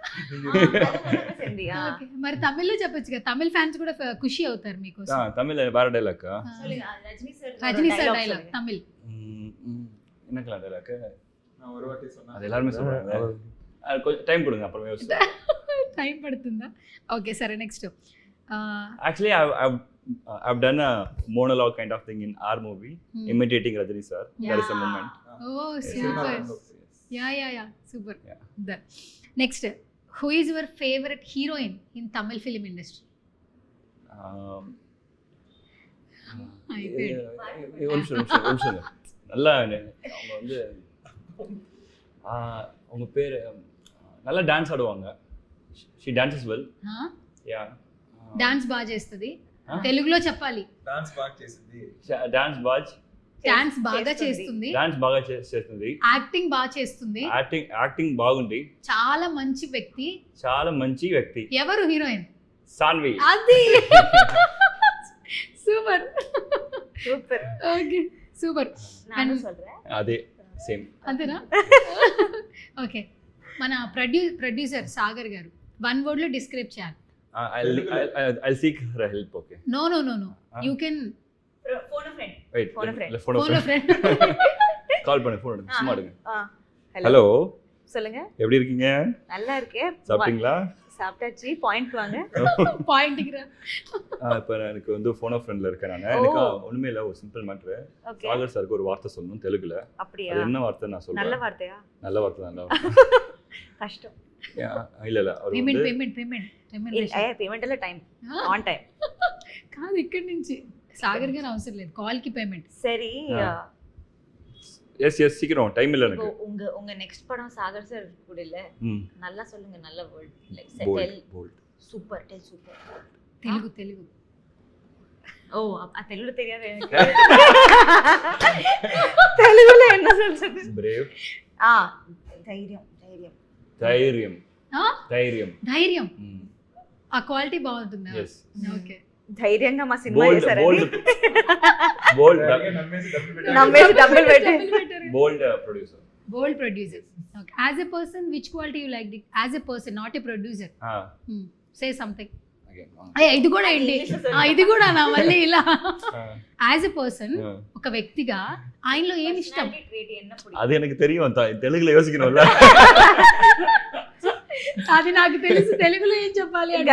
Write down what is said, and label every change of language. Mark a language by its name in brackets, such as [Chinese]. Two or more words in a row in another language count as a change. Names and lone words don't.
[Telugu] మరి తమిళ్లో చెప్పొచ్చు కదా, తమిళ్ ఫ్యాన్స్ కూడా ఖుషి అవుతారు మీకు. తమిళ్ వేరే డైలాగ్. రజనీ సార్ డైలాగ్ తమిళ్ [Tamil] என்னக்கல டైலாக் அது எல்லாரும் சொல்றாங்க. டைம் கொடுங்க அப்புறம் யோசிச்சு. [Telugu] టైం పడుతుందా? ఓకే సరే, నెక్స్ట్. [English] Actually I've done a monologue kind of thing in our movie, imitating Rajani sir. There is a moment. Oh, super. Yeah, super. Done. Next, who is your favorite heroine in Tamil film industry? [Tamil] நல்லா அவங்க வந்து அவங்க பேர் நல்லா డాన్స్ ఆడుவாங்க. [English] she dances well. Yeah. [Telugu] డాన్స్ బాగా చేస్తుంది. తెలుగులో చెప్పాలి. డాన్స్ బాగా డాన్స్ బాగా చేస్తుంది. చేస్తుంది, డాన్స్ బాగా చేస్తుంది, యాక్టింగ్ బాగా చేస్తుంది, యాక్టింగ్ బాగుంది, చాలా మంచి వ్యక్తి. చాలా మంచి వ్యక్తి. ఎవరు హీరోయిన్? సాన్వి. అది సూపర్ సూపర్. ఓకే సూపర్. [Tamil] నాను சொல்றேன். [Telugu] అదే సేమ్. అంతేనా? ఓకే, మన ప్రొడ్యూసర్ సాగర్ గారు [English] one word [Telugu] లో డిస్క్రైబ్ చేయాలి. [English] I'll seek her help. Okay. No you can Phone friend. Wait. Phone a friend. Phone a ఫోన్ friend. ఫ్రెండ్. [Tamil] கால் பண்ணு, ஃபோன் எடுங்க, சும்மா எடுங்க. ஹலோ. ஹலோ, சொல்லுங்க. எப்படி இருக்கீங்க? நல்லா இருக்கேன். சாப்பிட்டீங்களா? சாப்பிட்டாச்சு. பாயிண்ட் வாங்க. பாயிண்ட்க்கு இப்போ எனக்கு வந்து ஃபோன் ஃப்ரெண்ட்ல இருக்கேன் நான். எனக்கு ஒண்ணுமே இல்ல, ஒரு சிம்பிள் மேட்டர். ஓகே. சாகர் சாருக்கு ஒரு வார்த்தை சொல்லணும் தெலுங்குல. அப்படியா? அது என்ன வார்த்தை நான் சொல்றேன். நல்ல வார்த்தையா? நல்ல வார்த்தை, நல்ல வார்த்தை. கஷ்டம். இல்ல அவர் வந்து [Telugu] పేమెంట్ అలా [English] time on time [Telugu] కాదు, ఇక్కడ నుంచి సాగర్ గారు అవసరం లేదు, కాల్ కి పేమెంట్. [Tamil] சரி. எஸ் சீக்கிரம், டைம் இல்ல எனக்கு. உங்க நெக்ஸ்ட் படம் சாகர் சார் கூட இல்ல, நல்லா சொல்லுங்க, நல்ல [English] word like Bold bold. Super tell super. [Telugu] తెలుగు ఓ ఆ తెలుగు తెలియదు எனக்கு. తెలుగులో [Tamil] என்ன சொல்றது? [Telugu] బ్రేవ్. ధైర్యం. ధైర్యం. ఆ ధైర్యం. ధైర్యం. ఆ క్వాలిటీ బాగుంటుందా? Yes. ఓకే. ధైర్యంగా మా సినిమా బోల్డ్ చేశారండి. బోల్డ్ నమ్మేసి డబ్బులు పెట్టి. [English] Bold producer. Bold producer. Okay. As a person which quality you like as a person, not a producer? Say something. [Telugu] ఇది కూడా ఏంటి? ఇది కూడా నా మళ్ళీ ఇలా [English] as a person, [Telugu] ఒక వ్యక్తిగా ఆయనలో ఏమి ఇష్టం? [Tamil] అది எனக்கு தெரியும், [Telugu] తెలుగులో యోసికనుంల. అది నాకు తెలుసు, తెలుగులో ఏం చెప్పాలి అంటే